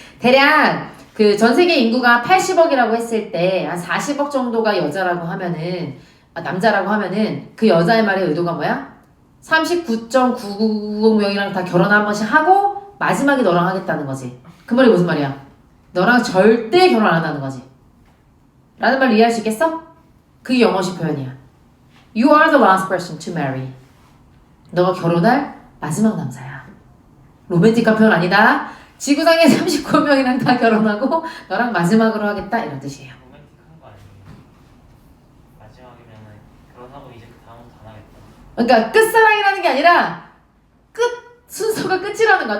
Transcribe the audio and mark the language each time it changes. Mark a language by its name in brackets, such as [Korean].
[Korean] 대략 그 전 세계 인구가 80억이라고 했을 때 한 40억 정도가 여자라고 하면은 남자라고 하면은 그 여자의 말의 의도가 뭐야? 39.990명이랑 다 결혼 한 번씩 하고 마지막에 너랑 하겠다는 거지. 그 말이 무슨 말이야? 너랑 절대 결혼 안 한다는 거지. 라는 말 이해할 수 있겠어? 그게 영어식 표현이야. [English] You are the last person to marry. [Korean] 너가 결혼할 마지막 남자야. 로맨틱한 표현 아니다. 지구상에 39명이랑 다 결혼하고 너랑 마지막으로 하겠다 이런 뜻이에요. 로맨틱한 거 아니에요? 마지막이면은 결혼하고 이제 그 다음부터 안 하겠다. 그러니까 끝사랑이라는 게 아니라 끝 순서가 끝이라는 거야.